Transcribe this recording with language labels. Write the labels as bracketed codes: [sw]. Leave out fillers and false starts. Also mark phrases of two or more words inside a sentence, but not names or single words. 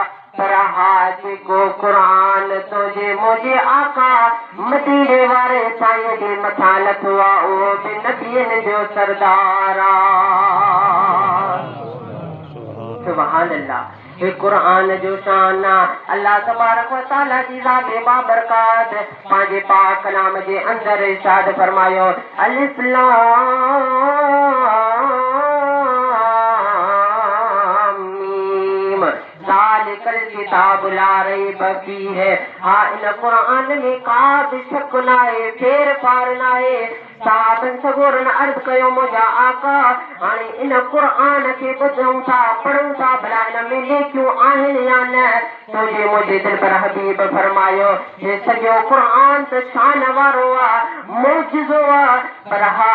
[sd] पर हा जेको क़ुरआन तुंहिंजे मुंहिंजे आका मदीने वारे साईं जे मथां लथो आहे उहो बि नबियनि जो सरदार आहे। [ar] سبحان الله. [sd] हे क़ुरआन जो शान आहे। [ar] الله تبارك وتعالى [sd] जी ज़ात बाबरकात पंहिंजे पाक कलाम जे अंदरि इरशाद फरमायो [ar] الم ذلك الكتاب لا ريب فيه. [sd] हा इन क़ुरआन में का बि शक न आहे फेर फार न आहे। साहबनि सगोरनि अर्ज़ कयो मुंहिंजा आका हाणे इन क़ुरआन खे ॿुधूं था पढ़ूं था भला इन में नेकियूं आहिनि या न। तुंहिंजे मुंहिंजे दिल पर हबीब फरमायो हे सॼो क़ुरआन त शान वारो आहे मौजिज़ो आहे पर हा